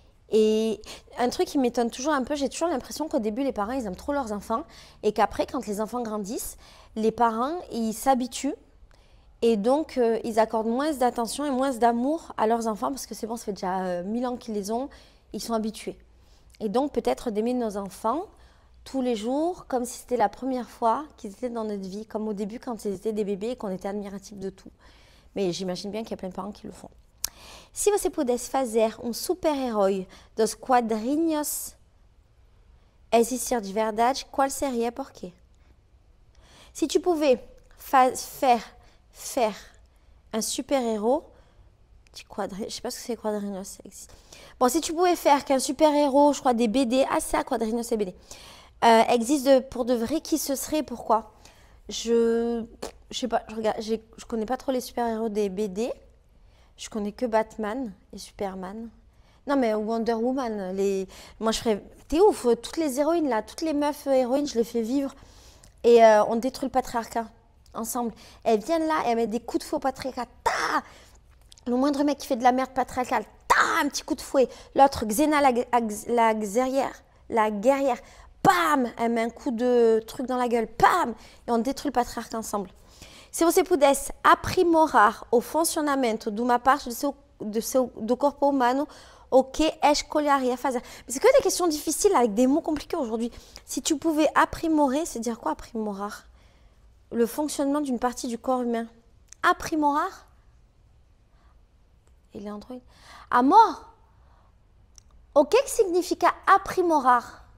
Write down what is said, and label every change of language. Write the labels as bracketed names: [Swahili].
[French] Et un truc qui m'étonne toujours un peu, j'ai toujours l'impression qu'au début, les parents, ils aiment trop leurs enfants et qu'après, quand les enfants grandissent, les parents, ils s'habituent et donc ils accordent moins d'attention et moins d'amour à leurs enfants parce que c'est bon, ça fait déjà 1000 ans qu'ils les ont, ils sont habitués. Et donc peut-être d'aimer nos enfants tous les jours comme si c'était la première fois qu'ils étaient dans notre vie, comme au début quand ils étaient des bébés et qu'on était admiratifs de tout. Mais j'imagine bien qu'il y a plein de parents qui le font. [Portuguese] Si você pudesse fazer super-herói dos quadrinhos existir de verdade, qual seria e por quê? [French] Si tu pouvais faire un super-héros, je ne sais pas ce que c'est quadrinhos. Bon, si tu pouvais faire qu'un super-héros, je crois des BD, ah c'est ça, quadrinhos et BD, existe pour de vrai, qui ce serait, pourquoi? Je sais pas, je connais pas trop les super-héros des BD. Je connais que Batman et Superman. Non, mais Wonder Woman, moi je ferais... T'es ouf, toutes les héroïnes là, toutes les meufs héroïnes, je les fais vivre. Et on détruit le patriarcat ensemble. Elles viennent là et elles mettent des coups de fouet au patriarcat. Ta le moindre mec qui fait de la merde patriarcale, un petit coup de fouet. L'autre, Xena la guerrière, bam, elle met un coup de truc dans la gueule, bam, et on détruit le patriarcat ensemble. [Portuguese] Se você pudesse aprimorar o funcionamento de uma parte do corpo humano, o que escolheria fazer? [French] Mais c'est que des questions difficiles avec des mots compliqués aujourd'hui. Si tu pouvais aprimorer, c'est dire quoi aprimorar? Le fonctionnement d'une partie du corps humain. [Portuguese] Aprimorar? [French] Il est Android. [Portuguese] Amor? O que significa aprimorar?